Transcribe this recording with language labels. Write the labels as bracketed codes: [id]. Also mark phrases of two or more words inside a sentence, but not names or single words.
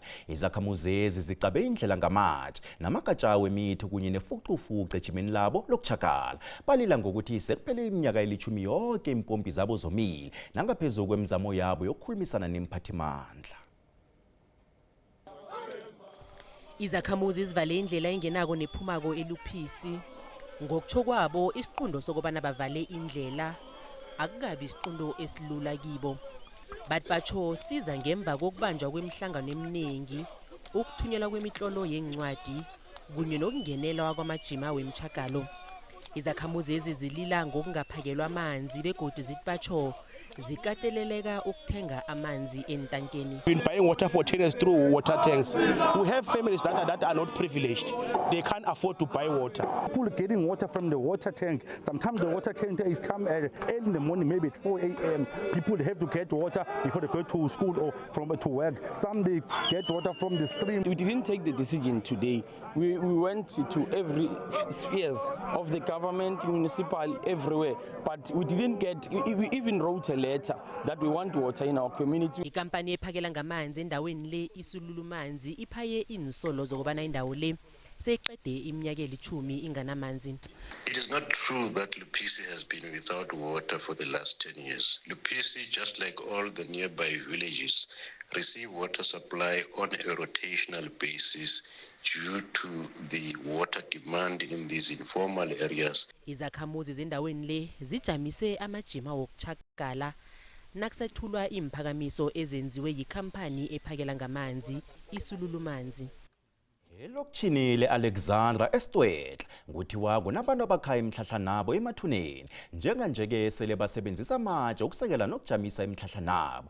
[nr] Izakhamuzi ezi zicabe indlela ngamatshe namagatsha wemithi kunye nefucufucu ejimeni labo lokuchakala. Balila ngokuthi sekuphele iminyaka eli-10 yonke impompi zabo zomile nangaphezulu kwemizamo yabo yokukhulumisana nemphathimandla. Izakhamuzi zivale indlela engenako nephumako eluphisi. Ngokutsho kwabo isiqundo sokubana bavale indlela akukabi isiqundo esilula kibo. Bathi batsho siza ngemva kokubanjwa kwemihlangano eminingi, ukuthunyelwa kwemitlolo yencwadi kunye nokungenelwa kwamajima wemchakalo. Izakhamuzi ezi zilila ngokungaphakelwa amanzi begodu zithi batsho zikateleleka ukuthenga amanzi entankeni. [en] Been buying water for 10 years through water tanks. We have families that are not privileged. They can't afford to buy water. People getting water from the water tank. Sometimes the water tank is come early in the morning, maybe at 4 a.m. People have to get water before they go to school or to work. Some they get water from the stream. We didn't take the decision today. We went to every spheres of the government, municipal, everywhere. But we didn't get, we even wrote a letter that we want water in our community. [nr] Ikampani ephakela ngamanzi endaweni le isululumanzi iphaye insolo zokubana indawo le seyiqede iminyaka eli-10 inganamanzi. [en] It is not true that Lupisi has been without water for the last 10 years. Lupisi, just like all the nearby villages, receive water supply on a rotational basis due to the water demand in these informal areas. [nr] Izakhamuzi zendaweni le zijamise amajima wokuchakala nakusethulwa imphakamiso ezenziwe yikhampani ephakela ngamanzi iSululumanzi. Elokishini le-Alexandra eStwetla kuthiwa kunabantu abakha imihlahla nabo emathuneni njenganje-ke sele basebenzisa amatshe ukusekela nokujamisa imihlahla nabo.